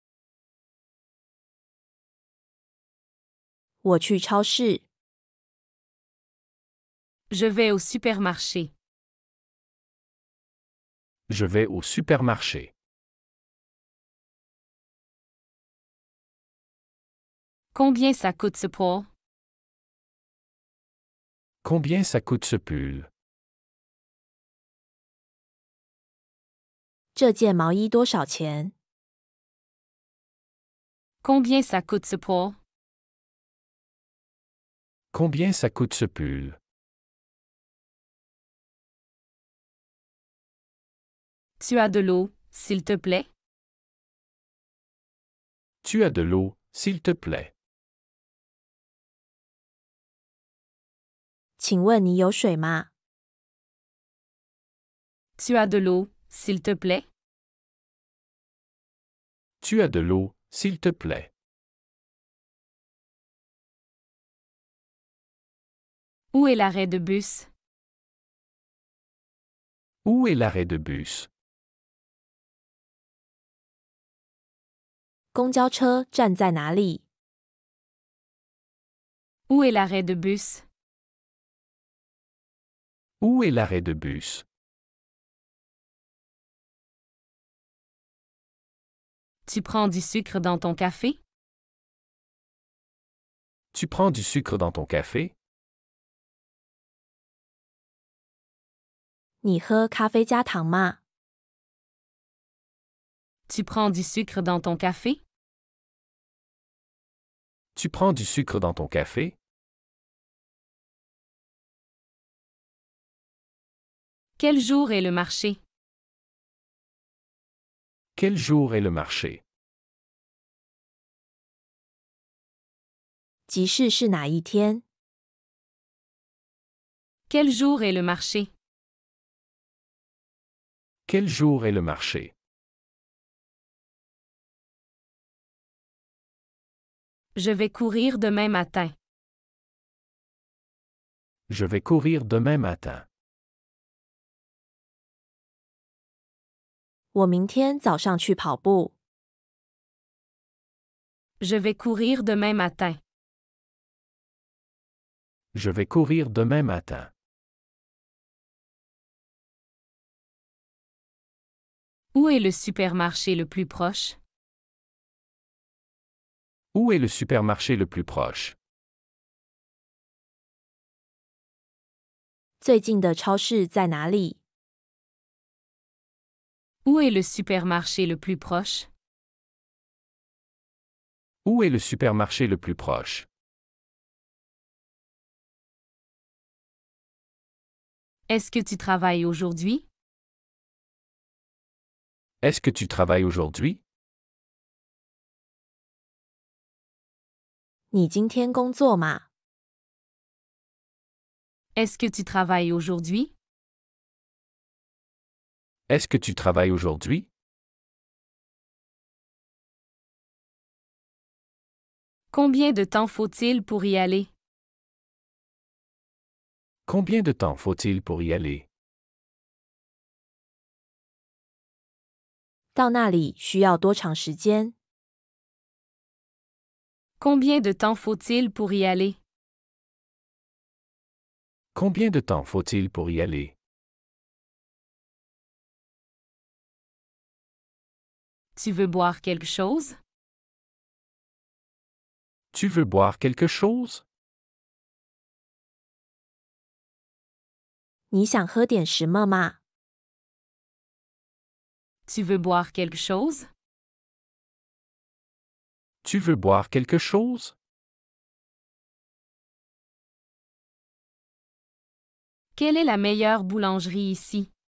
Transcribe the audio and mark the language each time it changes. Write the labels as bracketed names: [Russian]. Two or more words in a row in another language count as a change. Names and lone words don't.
[Chinese] 我去超市。 [French] Je vais au supermarché. Je vais au supermarché. Combien ça coûte ce pot? Combien ça coûte ce pull? [Chinese] 这件毛衣多少钱？ [French] Combien ça coûte ce pot? Combien ça coûte ce pull? Tu as de l'eau, s'il te plaît? Tu as de l'eau, s'il te plaît. [Chinese] 请问你有水吗？ [French] Tu as de l'eau, s'il te plaît? Tu as de l'eau, s'il te plaît. Où est l'arrêt de bus? Où est l'arrêt de bus? [Chinese] 公交车站在哪里？ [French] Où est l'arrêt de bus? Où est l'arrêt de bus? Tu prends du sucre dans ton café? Tu prends du sucre dans ton café? [Chinese] 你喝咖啡加糖吗？ [French] Tu prends du sucre dans ton café? Tu prends du sucre dans ton café? Quel jour est le marché? Quel jour est le marché? [Chinese] 集市是哪一天？ [French] Quel jour est le marché? Quel jour est le marché? Je vais courir demain matin. Je vais courir demain matin. [Chinese] 我明天早上去跑步。 [French] Je vais courir demain matin. Je vais courir demain matin. Où est le supermarché le plus proche? Où est le supermarché le plus proche? [Chinese] 最近的超市在哪里？ [French] Où est le supermarché le plus proche? Où est le supermarché le plus proche? Est-ce que tu travailles aujourd'hui? Est-ce que tu travailles aujourd'hui? [Chinese] 你今天工作吗？ [French] Est-ce que tu travailles aujourd'hui? Est-ce que tu travailles aujourd'hui? Combien de temps faut-il pour y aller? Combien de temps faut-il pour y aller? [Chinese] 到那里需要多长时间？ [French] Combien de temps faut-il pour y aller? Combien de temps faut-il pour y aller? Tu veux boire quelque chose? Tu veux boire quelque chose? [Chinese] 你想喝点什么吗？ [French] Tu veux boire quelque chose? Tu veux boire quelque chose? Quelle est la meilleure boulangerie ici?